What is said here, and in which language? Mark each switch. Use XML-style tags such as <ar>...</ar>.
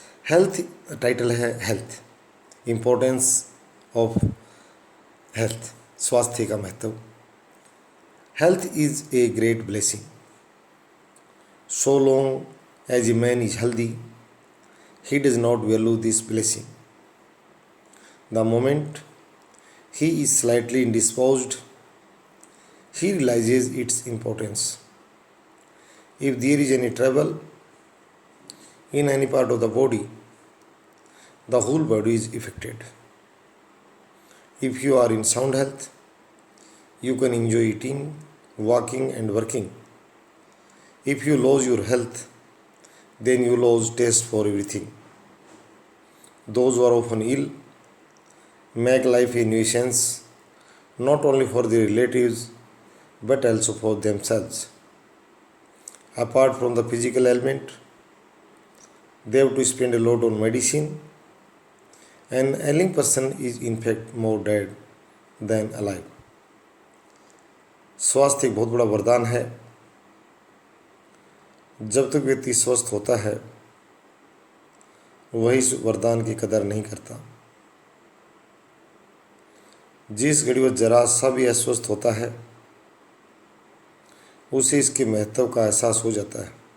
<hi>Health title है, health importance of health, स्वास्थ्य का महत्व।</hi> <en>Health is a great blessing, so long as a man is healthy he does not value this blessing. The moment he is slightly indisposed, he realizes its importance. If there is any trouble in any part of the body, the whole body is affected. If you are in sound health, you can enjoy eating, walking and working. If you lose your health, then you lose taste for everything. Those who are often ill make life a nuisance, not only for their relatives but also for themselves. Apart from the physical ailment, they have to spend a lot on medicine. An ailing person is in fact more dead than alive.</en> <hi>स्वास्थ्य एक बहुत बड़ा वरदान है। जब तक व्यक्ति स्वस्थ होता है वही इस वरदान की कदर नहीं करता। जिस घड़ी वह जरा सा भी अस्वस्थ होता है उसे इसके महत्व का एहसास हो जाता है।</hi>